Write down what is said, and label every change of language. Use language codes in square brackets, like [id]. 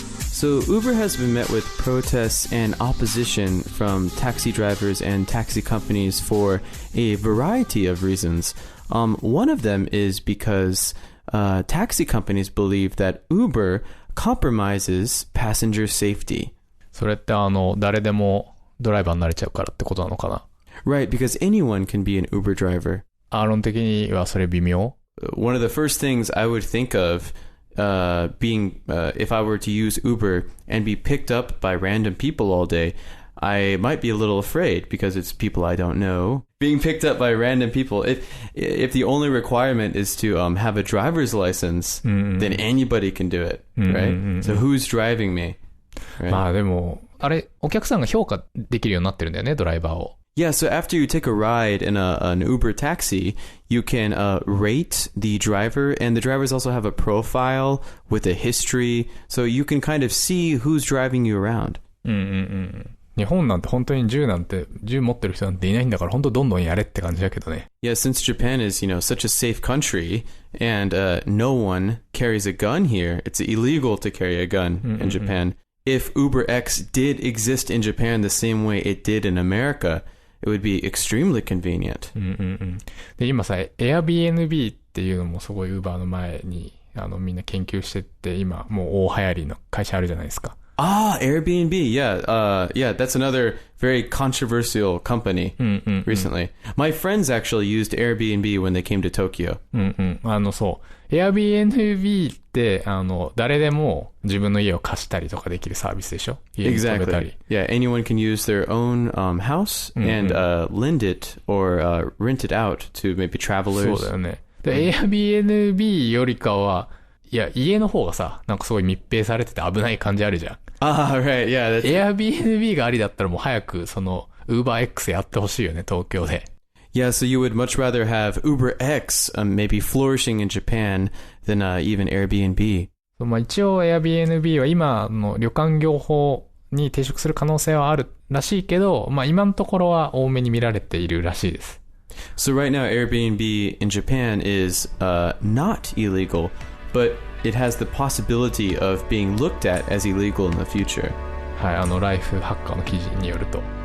[en] So Uber has been met with protests and opposition from taxi drivers and taxi companies for a variety of reasons. One of them is because taxi companies believe that Uber compromises passenger safety. [ja] それって誰でもドライバーになれちゃうからってことなのかな? [en] Right, because anyone can be an Uber driver. [ja] 論的にはそれ微妙? [en] One of the first things I would think of being if I were to use Uber and be picked up by random people all day, I might be a little afraid because it's people I don't know. Being picked up by random people, if the only requirement is to have a driver's license, then anybody can do it, right? So who's driving me? Right? [ja] まあでもあれお客さんが評価できるようになってるんだよね、ドライバーを。 [en] Yeah, so after you take a ride in an Uber taxi, you can rate the driver, and the drivers also have a profile with a history, so you can kind of see who's driving you around. [ja] 日本なんて本当に銃持ってる人なんていないんだから本当どんどんやれって感じだけどね。 [en] Yeah, since Japan is, such a safe country, and no one carries a gun here, it's illegal to carry a gun in Japan. If UberX did exist in Japan the same way it did in America,It would be extremely convenient. [ja] で今さ Airbnb っていうのもすごい Uber の前にみんな研究してって今もう大流行りの会社あるじゃないですか。 [en] Airbnb, yeah. Yeah, that's another very controversial company recently. My friends actually used Airbnb when they came to Tokyo. [ja] そう。 Airbnb って誰でも自分の家を貸したりとかできるサービスでしょ? [en] Exactly. Yeah, anyone can use their own house and lend it or rent it out to maybe travelers. [ja] そうだよね。で、Airbnb よりかはいや、家の方がさ、なんかすごい密閉されてて危ない感じあるじゃん。 [en] Right, yeah. [ja] Airbnb がありだったらもう早くUberX やってほしいよね、東京で。 [en] Yeah, so you would much rather have UberX maybe flourishing in Japan than even Airbnb. [ja] まあ一応 Airbnb は今の旅館業法に抵触する可能性はあるらしいけど、まあ今のところは多めに見られているらしいです。 [en] So right now Airbnb in Japan is not illegal, but it has the possibility of being looked at as illegal in the future. [ja] はい、ライフハッカーの記事によると。